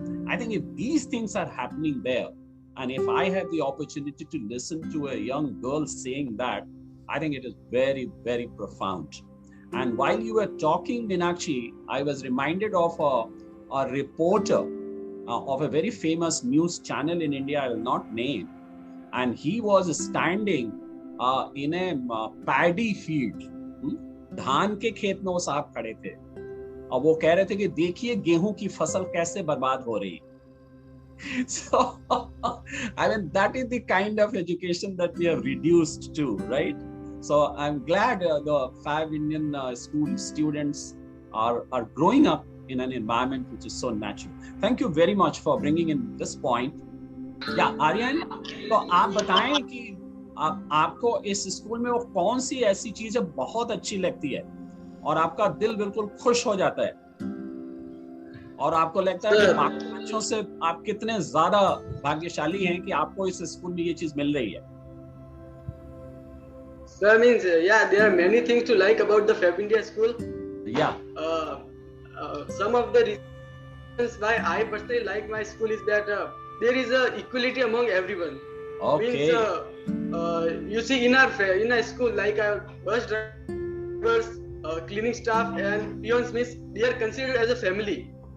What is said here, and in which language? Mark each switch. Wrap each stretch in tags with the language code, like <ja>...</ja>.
<en>I think if these things are happening there, and if I have the opportunity to listen to a young girl saying that, I think it is very, very profound. And while you were talking, Meenakshi, I was reminded of a reporter of a very famous news channel in India, I will not name, and he was standing in a paddy field.</en> <hi>धान के खेत में वो साहब खड़े थे, और वो कह रहे थे कि देखिए गेहूं की फसल कैसे बर्बाद हो रही है.</hi> <en>So I mean, that is the kind of education that we have reduced to, right? So I'm glad the 5 Indian school students are growing up in an environment which is so natural. Thank you very much for bringing in this point.</en> <hi>Yeah, Aryan, तो आप बताएं कि आपको इस school में वो कौन सी ऐसी चीजें बहुत अच्छी लगती है और आपका दिल बिल्कुल खुश हो जाता है, और आपको लगता है कि बाकी बच्चों से आप कितने ज्यादा भाग्यशाली हैं कि आपको इस स्कूल में ये चीज मिल रही है.</hi> <en>Sir, means there are many things to like about the Fabindia School. Yeah. Some of the reasons why I personally like my school is that there is a equality among everyone. Okay. Means you see in our school, like our bus drivers, cleaning staff, and peons, means they are considered as a family.</en>